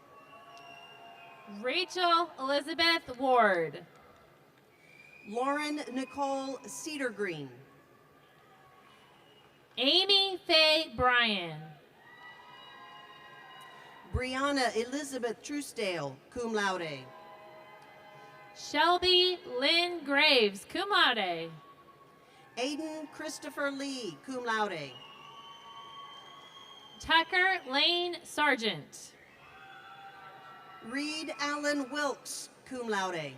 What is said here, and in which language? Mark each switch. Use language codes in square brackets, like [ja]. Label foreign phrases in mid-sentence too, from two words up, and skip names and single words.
[en] Rachel Elizabeth Ward. Lauren Nicole Cedargreen. Amy Faye Bryan. Brianna Elizabeth Truesdale, [la] cum laude. [en] Shelby Lynn Graves, [la] cum laude. [en] Aiden Christopher Lee, [la] cum laude. [en] Tucker Lane Sargent. Reed Allen Wilkes, [la] cum laude.